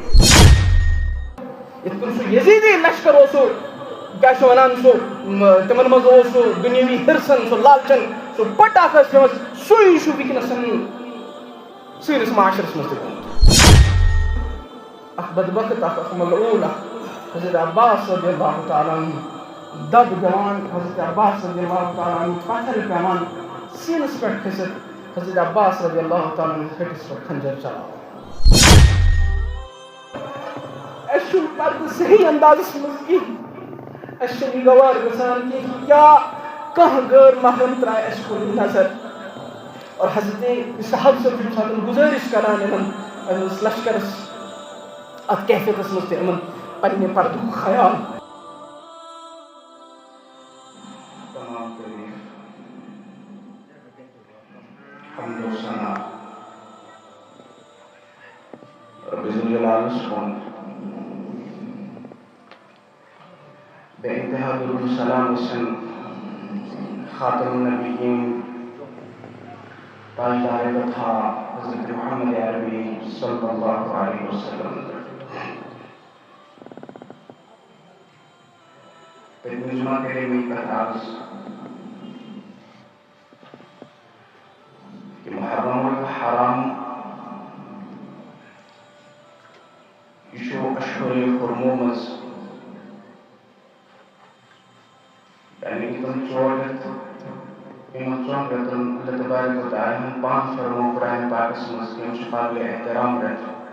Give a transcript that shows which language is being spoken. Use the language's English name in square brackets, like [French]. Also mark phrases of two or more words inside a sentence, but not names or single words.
[Kashmiri] یِتھ کٔنۍ سُہ یزیٖدی لشکر اوس سُہ کیٛاہ چھِ وَنان سُہ تِمن منٛز اوس سُہ دُنیٲوی ہرسن سُہ لالچن سُہ پٔٹ اکھ ٲس پیٚمٕژ سُے چھُ وٕنکیٚنس سٲنِس معاشرس منٛز تہِ گوٚمُت اکھ بدبخت اکھ ملعوٗن اکھ حضرت عباس [Arabic] رضی اللہ تعالیٰ عنہ [Kashmiri] دب دِوان حضرت عباس [Arabic] رضی اللہ تعالیٰ عنہ [Kashmiri] پتھر پیٚوان سیٖنس پٮ۪ٹھ کھٔسِتھ حضرت عباس [Arabic] رضی اللہ تعالیٰ عنہ [Kashmiri] ہٹِس پٮ۪ٹھ کھنجر چلاوان اَسہِ چھُنہٕ پردٕ صحیح اندازس منٛز کِہیٖنۍ اَسہِ چھُنہٕ یہِ گوار گژھان کینٛہہ کیٛاہ کانٛہہ غٲر محرم ترٛایہِ اَسہِ کُن نظر اور حضرت صاحب صٲب چھُ ساتہٕ گُزٲرِش کران یِمن لشکرس اتھ کیفیتس منٛز تہِ یِمن پننہِ پردُک خیال حمد و ثنا رب ذوالجلالس کُن بے انتہا درود و سلام گژھن [Arabic] خاتم النبیین [Kashmiri] تاجدار وطا حضرت محمد عربی [Arabic] صلی اللہ علیہ وسلم [Kashmiri] پٔتمہِ جمعہ کرے مےٚ یہِ کتھ عرض کہ محرم الحرام یہِ چھُ اشہرِ حرمو منٛز یعنی تِم 4 رٮ۪تھ یِمن 4 رٮ۪تن [Arabic] اللہ تبارک و تعالیٰ [Kashmiri] ہن پانہٕ فرمو قرآنِ پاکس منٛز کہ یِم چھِ قابلِ احترام رٮ۪تھ